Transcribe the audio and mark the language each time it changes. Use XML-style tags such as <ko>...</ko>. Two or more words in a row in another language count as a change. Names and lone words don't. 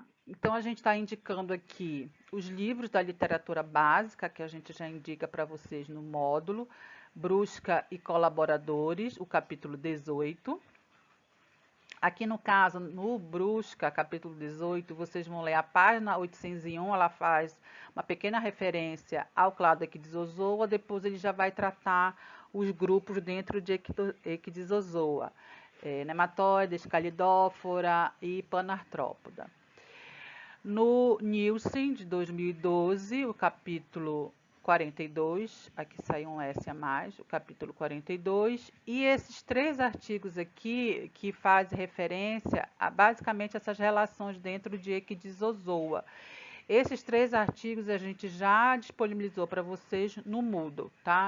<pt>Então, a gente está indicando aqui os livros da literatura básica, que a gente já indica para vocês no módulo, Brusca e colaboradores, o capítulo 18. Aqui no caso, no Brusca, capítulo 18, vocês vão ler a página 801, ela faz uma pequena referência ao clado Equidizozoa, depois ele já vai tratar os grupos dentro de Equidizozoa, nematóide, escalidófora e panartrópoda. No Nielsen, de 2012, o capítulo 42, aqui saiu um S a mais, o capítulo 42, e esses 3 artigos aqui que fazem referência a basicamente essas relações dentro de Equidizozoa. Esses 3 artigos a gente já disponibilizou para vocês no Moodle, tá?</pt>